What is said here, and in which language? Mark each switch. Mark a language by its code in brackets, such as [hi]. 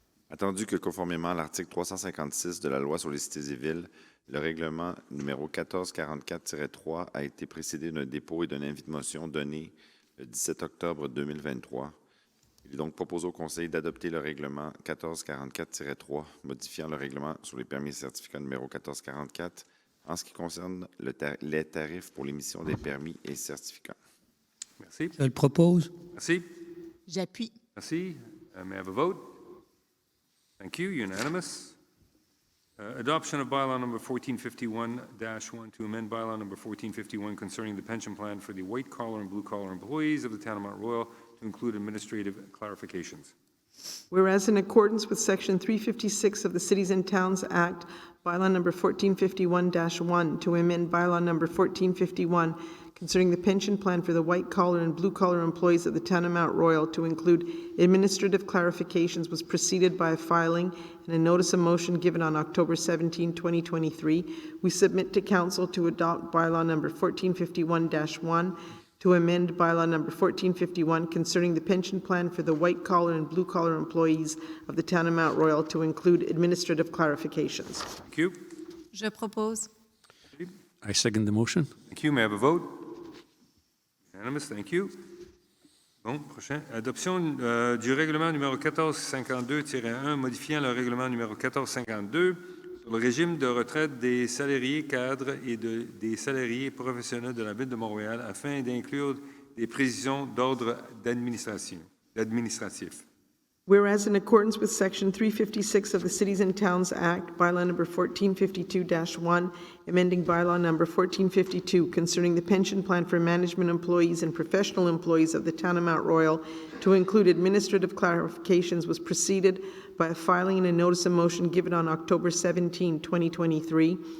[fr] Attendu que conformément à l'article 356 de la Loi sur les cités et villes, le règlement numéro 1444-3 a été précédé d'un dépôt et d'un avis de motion donné le 17 octobre 2023. Il est donc proposé au Conseil d'adopter le règlement 1444-3, modifiant le règlement sur les permis et certificats numéro 1444 en ce qui concerne les tarifs pour l'émission des permis et certificats. Merci. Je le propose. Merci. J'appuie. [en] Merci. May I have a vote? Thank you. Unanimous. Adoption of bylaw number 1451-1 to amend bylaw number 1451 concerning the pension plan for the white-collar and blue-collar employees of the town of Mount Royal to include administrative clarifications. Whereas in accordance with Section 356 of the Cities and Towns Act, bylaw number 1451-1 to amend bylaw number 1451 concerning the pension plan for the white-collar and blue-collar employees of the town of Mount Royal to include administrative clarifications was preceded by a filing and a notice of motion given on October 17, 2023. We submit to Council to adopt bylaw number 1451-1 to amend bylaw number 1451 concerning the pension plan for the white-collar and blue-collar employees of the town of Mount Royal to include administrative clarifications. Thank you. [fr] Je propose. [en] I second the motion. Thank you. May I have a vote? Unanimous. Thank you. [fr] Bon, prochain. Adoption du règlement numéro 1452-1 modifiant le règlement numéro 1452 sur le régime de retraite des salariés cadres et des salariés professionnels de la Ville de Montréal afin d'inclure des précisions d'ordre administratif. [en] Whereas in accordance with Section 356 of the Cities and Towns Act, bylaw number 1452-1, amending bylaw number 1452 concerning the pension plan for management employees and professional employees of the town of Mount Royal to include administrative clarifications was preceded by a filing and a notice of motion given on October 17, 2023.